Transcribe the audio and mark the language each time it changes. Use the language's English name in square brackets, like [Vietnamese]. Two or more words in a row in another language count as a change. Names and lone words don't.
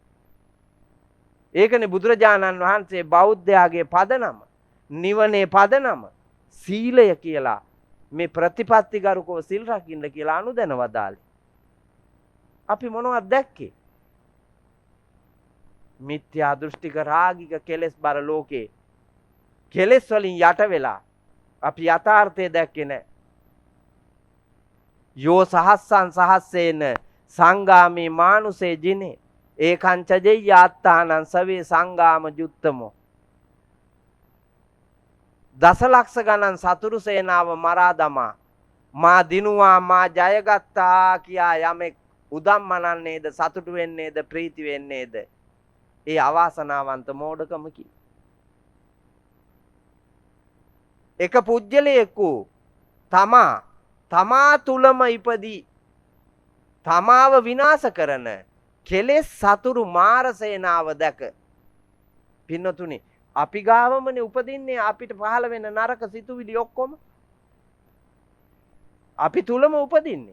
[Sinhala] ඒකනේ බුදුරජාණන් වහන්සේ බෞද්ධයාගේ පදනම නිවනේ පදනම සීලය කියලා මේ ප්‍රතිපත්තිගරුකව සිල් රකින්න කියලා අනුදැන වදාළේ. අපි මොනවද දැක්කේ? මිත්‍යා දෘෂ්ටික රාගික කෙලෙස් බර ලෝකේ කෙලෙස් වලින් යට වෙලා අපි යථාර්ථය දැක්කේ නැහැ. [Pali] යෝ සහස්සං සහස්සේන සංගාමේ මානුසේ ජිනේ ඒකං චජෙය්‍ය ආත්තානං සවේ සංගාම ජුත්තමෝ. [Sinhala] දසලක්ෂ ගණන් සතුරු සේනාව මරා දමා මා දිනුවා මා ජයගත්තා කියා යමෙක් උදම්මනන්නේද සතුටු වෙන්නේද ප්‍රීති වෙන්නේද ඒ අවාසනාවන්ත මෝඩකමකි. එක පුජ්‍යලයෙකු තමා තුලම ඉපදී තමාව විනාශ කරන කෙලෙස් සතුරු මාර සේනාව දැක පින්නතුනි අපි ගාවමනේ උපදින්නේ අපිට පහළ වෙන නරක සිතුවිලි ඔක්කොම අපි තුලම උපදින්නේ.